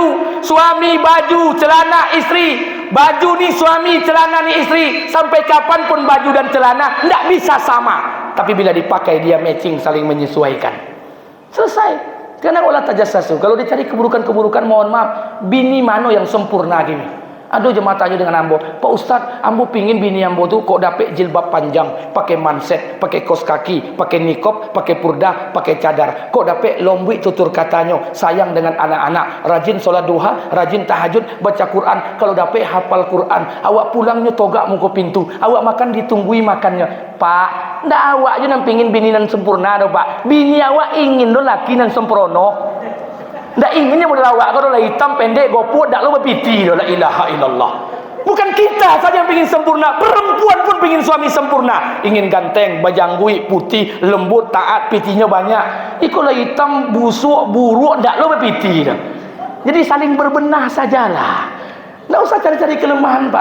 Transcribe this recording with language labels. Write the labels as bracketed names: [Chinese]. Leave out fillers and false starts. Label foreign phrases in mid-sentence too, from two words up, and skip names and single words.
[Indonesian] Suami baju, celana istri. Baju ni suami, celana ni istri. Sampai kapanpun baju dan celana tidak bisa sama. Tapi bila dipakai dia matching, saling menyesuaikan. Selesai. Karena olah tajassasu. Kalau dicari keburukan-keburukan, mohon maaf, bini mana yang sempurna gini? [Minangkabau] Aduh jemaah tanya dengan ambo, Pak Ustadz, ambo pingin bini ambo tu kok dapet jilbab panjang, pakai manset, pakai kos kaki, pakai nikop, pakai purdah, pakai cadar. Kok dapet lombui tutur katanya, sayang dengan anak-anak, rajin solat duha, rajin tahajud, baca Quran. Kalau dapet hafal Quran, awak pulangnya togak muka pintu, awak makan ditunggui makannya. Pak, ndak awak je nan pingin bini nan sempurna do Pak. Bini awak ingin do laki nan sempurna. Tak inginnya model awak kalau lah hitam pendek goput tak lo berpiti [Arabic] لا إله إلا الله. [Indonesian] Bukan kita saja yang ingin sempurna, perempuan pun ingin suami sempurna, ingin ganteng, bajanggui, putih, lembut, taat, pitinya banyak. [Minangkabau] Ikolah hitam, busuk, buruk tak lo berpiti dah. [Indonesian] Jadi saling berbenah sajalah. Tak usah cari-cari kelemahan Pak.